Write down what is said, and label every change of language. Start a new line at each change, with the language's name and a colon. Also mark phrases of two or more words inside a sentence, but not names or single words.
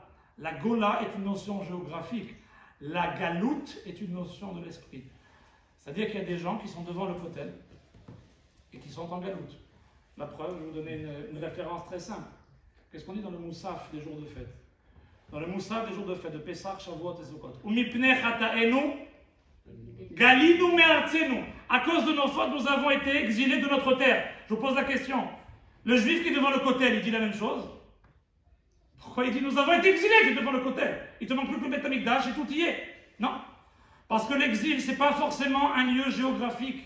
French: La Gola est une notion géographique. La Galoute est une notion de l'esprit. C'est-à-dire qu'il y a des gens qui sont devant le Kotel et qui sont en Galoute. La preuve, je vais vous donner une référence très simple. Qu'est-ce qu'on dit dans le Moussaf des jours de fête? Dans le Moussaf des jours de fête, de Pessah, Shavuot et Sukkot.
Hebrew: ומפני חטאינו גלינו מארצנו.
French: À cause de nos fautes, nous avons été exilés de notre terre. Je vous pose la question. Le juif qui est devant le Kotel, il dit la même chose? Pourquoi il dit nous avons été exilés, qui est devant le Kotel? Il te manque plus que le
Hebrew: בית המקדש
French: et tout y est. Non. Parce que l'exil, ce n'est pas forcément un lieu géographique.